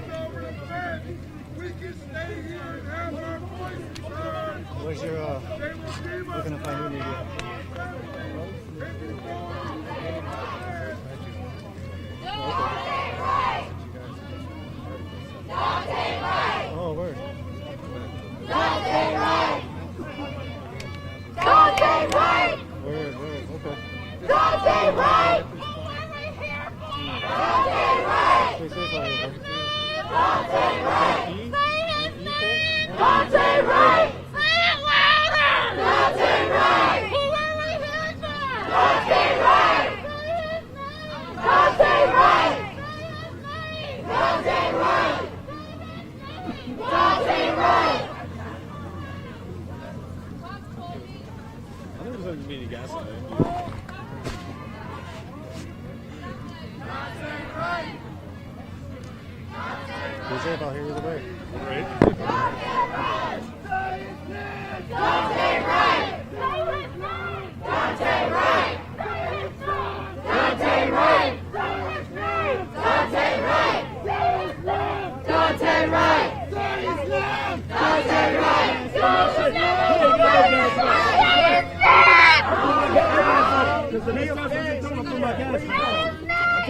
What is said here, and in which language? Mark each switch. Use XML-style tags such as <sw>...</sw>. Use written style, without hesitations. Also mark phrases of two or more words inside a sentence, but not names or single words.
<en>We can stay here and have our voices heard. Where's your, where can I find your media? Oh, word. Daunte Wright! Daunte Wright! Word, okay. Daunte Wright! Daunte Wright! Stay safe out here, buddy. Daunte Wright! Daunte Wright! Say it louder! Daunte Wright! Who are we here for? Daunte Wright! Daunte Wright! Daunte Wright! Daunte Wright! I think there's like mini gas in there. Stay safe out here either way. Right? Daunte Wright! Daunte Wright! Daunte Wright! Daunte Wright! Daunte Wright! Daunte Wright! Because the next time you're doing my gas.</en>